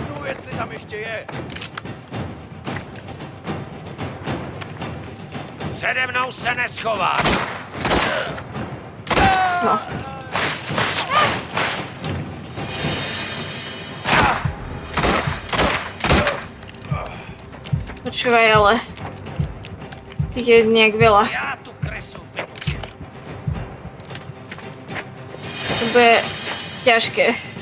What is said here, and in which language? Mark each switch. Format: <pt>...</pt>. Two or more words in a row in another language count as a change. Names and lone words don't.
<cs>jestli tam ještě je. Přede mnou se neschová. No.</cs> <sk>Počúvaj, ale... Tých je nejak veľa.</sk> <cs>Já tu kresu vypustím.</cs> <sk>To bude ťažké.</sk>